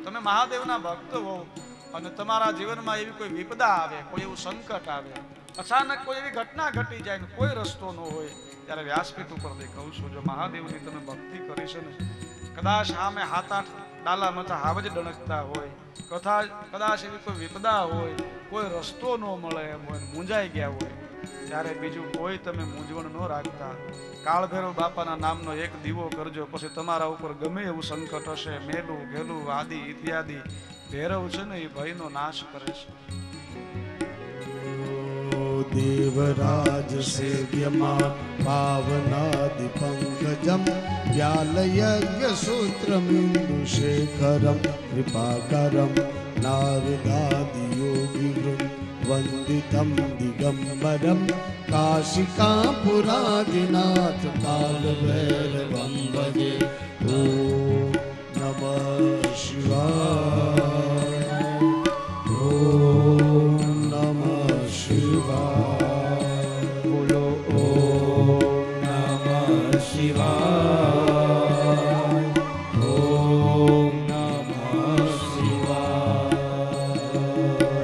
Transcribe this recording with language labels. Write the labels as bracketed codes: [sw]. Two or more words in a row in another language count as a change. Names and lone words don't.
[gu] તમે મહાદેવના ભક્ત હો અને તમારા જીવનમાં એવી કોઈ વિપદા આવે, કોઈ એવું સંકટ આવે, અચાનક કોઈ એવી ઘટના ઘટી જાય ને કોઈ રસ્તો ન હોય, ત્યારે વ્યાસપીઠ ઉપરથી કહું છું જો મહાદેવની તમે ભક્તિ કરી છે ને, કદાચ સામે 7-8 ડાલા મથા હાવ જ ડણકતા હોય, કદાચ એવી કોઈ વિપદા હોય, કોઈ રસ્તો ન મળે એમ હોય, મૂંઝાઈ ગયા હોય, ત્યારે બીજું કોઈ તમે મૂંઝવણ ન રાખતા કાળભૈરવ બાપાના નામનો એક દીવો કરજો. પછી તમારા ઉપર ગમે એવું સંકટ હશે, મેલું ઘેલું આદિ ઇત્યાદિ, ભૈરવ છે ને એ ભયનો નાશ કરે છે. [sa] देवराज सेव्यमां पावनादिपङ्कजं व्यालयज्ञसूत्रमिन्दुशेखरं कृपाकरं नारदादियोगिवृन्दवन्दितं दिगम्बरं काशिकापुरादिनाथ कालभैरवं भजे। ॐ नमः शिवाय। [gu] બોલો [sa] ઓમ નમઃ શિવાય, ઓમ નમઃ શિવાય,